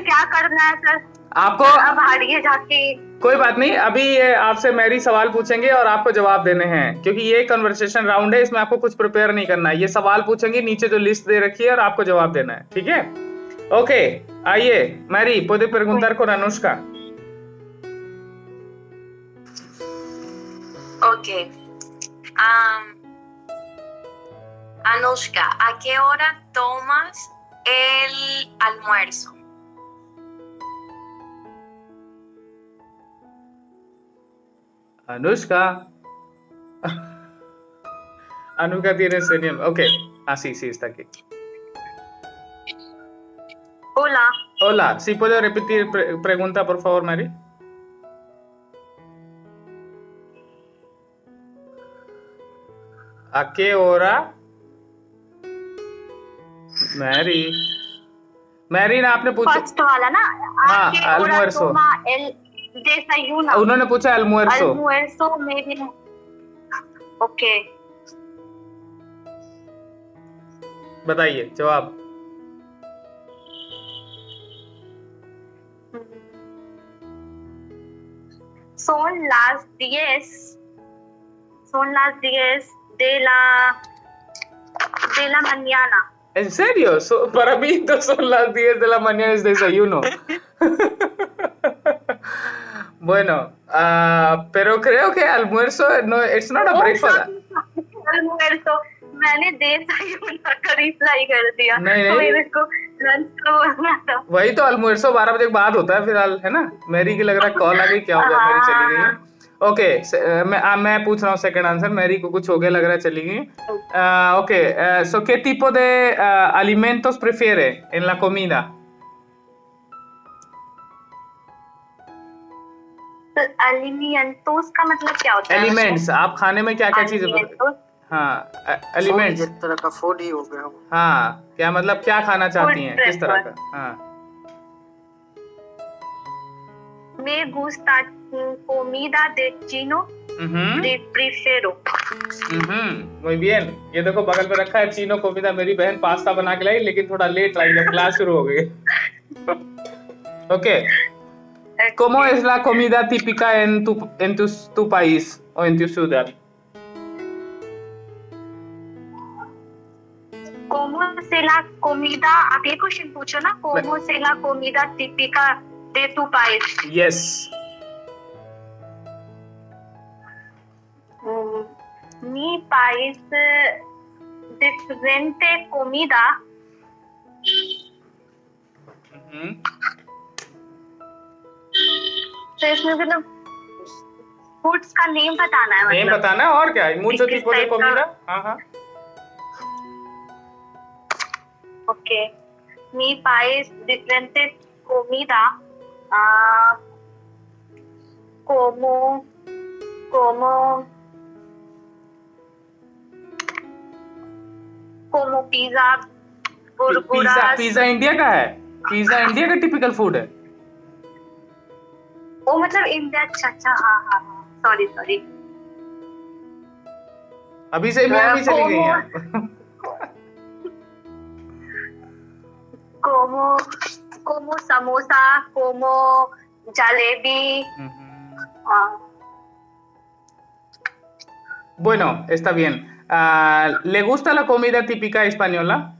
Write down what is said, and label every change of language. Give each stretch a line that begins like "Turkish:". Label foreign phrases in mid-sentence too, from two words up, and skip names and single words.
Hindi: क्या करना है सर? आपको अब हारिए जाके। कोई बात नहीं, अभी ये आपसे मैरी सवाल पूछेंगे और आपको जवाब देने हैं, क्योंकि ये
English: conversation round
Hindi: है, इसमें आपको कुछ प्रिपेयर नहीं करना है। ये सवाल पूछेंगे, नीचे जो लिस्ट दे रखी है और आपको जवाब देना है, ठीक है? ओके, आइए मैरी,
Spanish: puede preguntar con Anushka. Ok. Anushka, ¿a qué hora tomas el almuerzo? Anushka. Anushka tiene sueño. Ok, sí, está aquí. Hola. Hola, ¿sí puede repetir pregunta, por favor, Mary? ¿A qué hora?
Hindi: मैरी ना आपने पूछा फर्स्ट वाला ना? हाँ, almuerzo. desayuno. उन्होंने पूछा almuerzo. Almuerzo में भी ओके, बताइए जवाब.
Spanish: son las 10 de la mañana. ¿En serio? Para mí no son las 10 de la mañana, es desayuno. Bueno, pero creo que almuerzo no,
English: it's not a breakfast.
Hindi: almuerzo मैंने desayuno का रिप्लाई कर दिया. नहीं, तो मेरे को लंच का बोलना था. वही तो almuerzo 12 बजे के बाद होता है फिलहाल, है ना? मैरी की लग रहा है कॉल आ गई, क्या हो गया, मैरी चली गई है. ओके, मैं पूछ रहा हूँ
English: second answer.
Hindi: मैरी को कुछ हो गया लग रहा है, चली गई. ओके,
Spanish: so ¿qué tipo de alimentos prefiere en la comida?
Hindi: alimentos का मतलब क्या होता है? एलिमेंट्स, आप खाने में क्या क्या चीजें? हाँ, एलिमेंट्स. एक तरह का फूड ही हो गया. हाँ, क्या मतलब क्या खाना चाहती हैं, किस तरह का? हाँ.
Spanish: Me gusta comida de chino. Prefiero. muy bien.
Hindi: ये देखो बगल पे रखा है
Spanish: chino comida.
Hindi: मेरी बहन पास्ता बना के लाई, लेकिन थोड़ा लेट लाई जब क्लास शुरू हो गई. ओके.
Spanish: ¿Cómo es la comida típica en tu país o en tu ciudad? ¿Cómo se la comida?
Hindi: आप ये क्वेश्चन पूछो ना.
Spanish: ¿Cómo se la comida típica de tu país? Yes. Mi país diferente comida.
Hindi: तो इसमें मतलब फूड्स का नेम बताना है. नेम बताना है और क्या है?
Spanish: mucho tipo de comida.
Hindi: हाँ. ओके.
Spanish: Mi país diferente comida. como pizza, burguras.
Hindi: पिज्जा इंडिया का है. पिज्जा इंडिया का
English: typical food
Hindi: है. वो मतलब इंडिया. अच्छा. हाँ. सॉरी. अभी से मैं भी चली गई हैं.
Spanish: como samosa, como jalebi. Bueno, está bien. ¿Le gusta la comida típica española?